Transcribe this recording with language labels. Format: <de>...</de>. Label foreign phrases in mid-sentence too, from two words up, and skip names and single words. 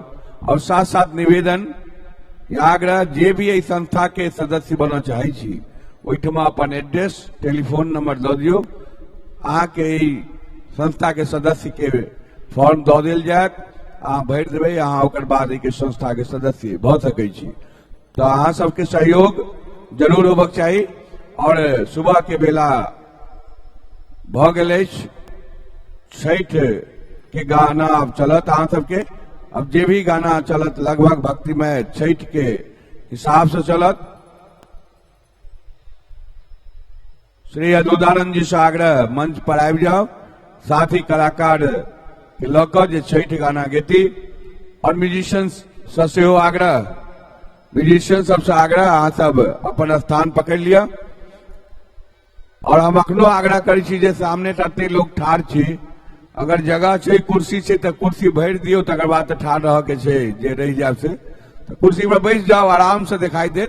<mai>और साथ साथ निवेदन आग्रह जे भी एहि संस्था के सदस्य बनना चाहे छी ओहिठमा अपन एड्रेस टेलीफोन नंबर दऽ दियौ, अहाँ के संस्था के सदस्य के फॉर्म दऽ देल जायत, अहाँ भरि देबै, अहाँ ओकर बाद एहि संस्था के सदस्य भऽ सकै छी। तो अहाँ सबके सहयोग जरूर होबक चाही। और सुबह के बेला भऽ गेल अछि, छठ के गाना अब चलत अहाँ सबके, अब जे भी गाना चलत लगभग भक्तिमय छठ के हिसाब से चलत। श्री अदुदानंद जी से आग्रह मंच पर आबि जाओ, साथ ही कलाकार के लऽ जे छठ गाना गेती और म्यूजिशियंस से सेहो आग्रह, म्यूजिशियन सबसे आग्रह अहाँ सब अपन स्थान पकड़ लिया। और हम अखनो आग्रह करै छी जे सामने तते लोग ठाढ़ छी, अगर जगह छै कुर्सी छै तो कुर्सी भरि दियो, तकर बाद तो ठाढ़ रह के छै, जे रहि जायब से तो कुर्सी पर बैस जाओ, आराम से दिखाई देत।</mai>